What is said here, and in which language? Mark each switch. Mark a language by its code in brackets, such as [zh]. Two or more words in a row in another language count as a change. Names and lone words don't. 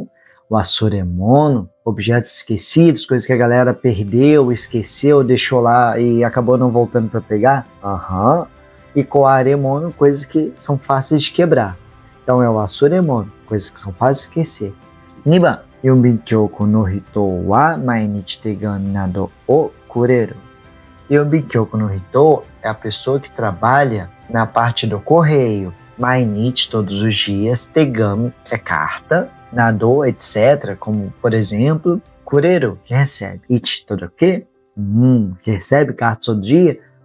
[pt] O asuremono, objetos esquecidos, coisas que a galera perdeu, esqueceu, deixou lá e acabou não voltando para pegar. E koaremono, coisas que são fáceis de quebrar. Então é o asuremono, coisas que são fáceis de esquecer. [ja] 二番、郵便局の人は毎日手紙などをくれる. 郵便局の人 [pt] é a pessoa que trabalha na parte do correio. Mainichi, todos os dias. Tegami é carta. Nado, etc. Como, por exemplo, Kureru, que recebe. Ichi, todo o quê? Que recebe carta todo dia?